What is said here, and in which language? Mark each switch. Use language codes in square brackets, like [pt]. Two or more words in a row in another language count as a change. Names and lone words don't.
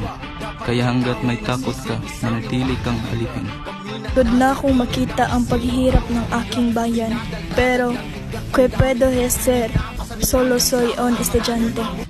[tl] Kaya hanggat may takot ka, manatili kang alipin. Pagod na akong makita ang paghihirap ng aking bayan. [es] Pero, que puedo hacer? Solo soy un estudiante.